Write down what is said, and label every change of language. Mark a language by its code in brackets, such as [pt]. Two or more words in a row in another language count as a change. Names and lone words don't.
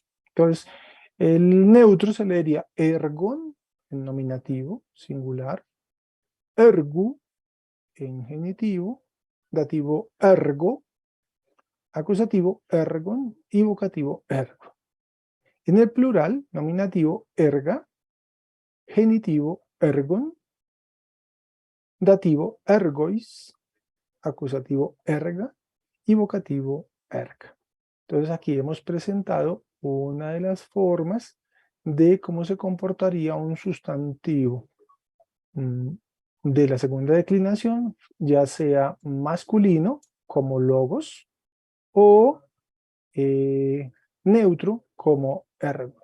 [es] Entonces, el neutro se leería ergon en nominativo, singular, ergu en genitivo, dativo ergo, acusativo ergon y vocativo ergo. En el plural, nominativo erga, genitivo ergon, dativo ergois, acusativo erga y vocativo erga. Entonces aquí hemos presentado una de las formas de cómo se comportaría un sustantivo de la segunda declinación, ya sea masculino como logos o neutro como ergo.